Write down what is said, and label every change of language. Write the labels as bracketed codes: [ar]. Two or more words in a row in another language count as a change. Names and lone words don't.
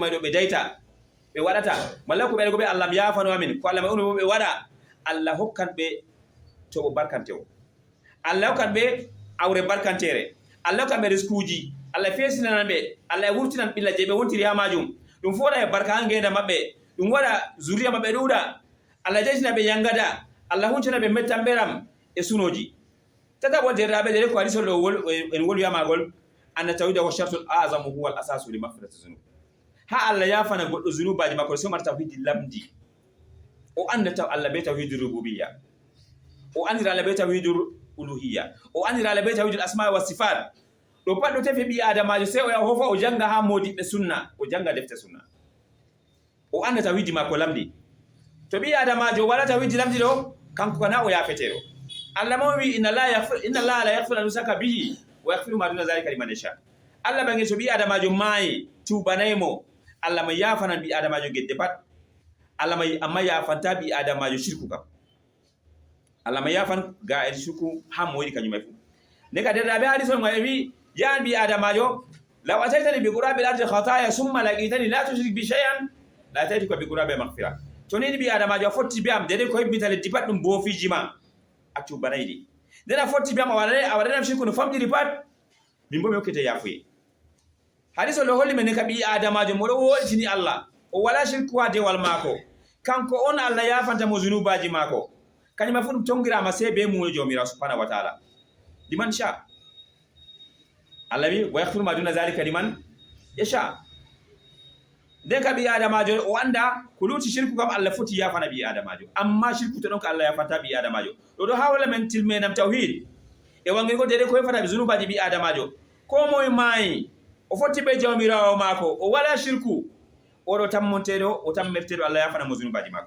[ff] may ɗo ɓe dayta ɓe waɗata, malla ko ɓe go ɓe Allah mi yafano amin, ko Allah may ɓe waɗa, Allah hokkan ɓe toɓo barkantewo, Allah hokkan ɓe awre barkantere, Allah hokkan ɓe riskuji, Allah fesinanan ɓe, Allah wurtinan ɓilla je ɓe wontiri ha majum, ɗum fu waɗa e barka ha ngenda maɓɓe, ɗum waɗa zuriya maɓɓe ɗuuɗa, Allah jeytina ɓe yangada, Allah huncina ɓe mettan ɓeram e sunoji. Tata bo derraɓe dere ko hadisol ɗo en wolwiyamagol, [ar] أن التوحيد والشرط الأعظم هو الأساس لمغفرة الذنوب. [ff] Ha Allah yafana goɗɗo zunubaji makko so mata tawhidi lamdi, o anda taw Allah be [ar] توحيد الربوبية, [ff] o andira Allah be [ar] توحيد الألوهية, [ff] o andira Allah be [ar] توحيد الأسماء والصفات. [ff] Ɗo pat ɗo tefe ɓi adamajo sey o yaha hofa o janga ha modiɓɓe sunna, o janga defte sunna, o anda tawhidi makko lamdi. To ɓi adamajo wala tawhidi lamdi ɗo, kanko kana o yafeteɗo. Allah mo wi [ar] إن الله لا يغفر أن يشرك به ويغفر ما دون ذلك لمن يشاء. [ff] Allah bangi so ɓi adamajo maayi tubanaymo, Allah ma yafanan ɓi adamajo gedde pat, Allah may amma yafanta ɓi adamajo shirku kam, Allah ma yafan ga e shirku ha mo yiɗi kañum may fu. Ne ka derɗaɓe hadisol ngal wi yan ɓi adamajo [ar] لو أتيتني بقراب الأرض خطايا ثم لقيتني لا تشرك بي شيئا لأتيتك بقراب مغفرة. [ff] To ni ɓi adamajo a fotti be am dede ko hebbita leddi pat ɗum boofiji ma a tubanayɗi, nden a fotti be am a waɗanam shirku no famɗiri pat, min bo mi hokkete yafuye. Hadisol ɗo holli men ne ka ɓi adamajo moɗo woɗitini Allah, o wala shirku ha dewal maako, kanko on Allah yafanta mo zunubaji maako, kañuma fu ɗum tongirama se be muno jawmirawo [ar] سبحانه وتعالى لمن شاء. [ff] Allah wi [ar] ويغفر ما دون ذلك لمن يشاء. [ff] Nden ka ɓi adamajo o anda ko luti shirku kam Allah foti yafana ɓi adamajo, amma shirku to ɗon ka Allah yafanta ɓi adamajo. Ɗo ɗo ha wala men tilmenam tawhid e wangirgo dede ko yefata ɓe zunubaji ɓi adamajo, ko moye maayi o foti ɓe jawmirawo maako, o wala shirku, oɗo tammonteɗo o tammerteɗo Allah yafana mo zunubaji maako.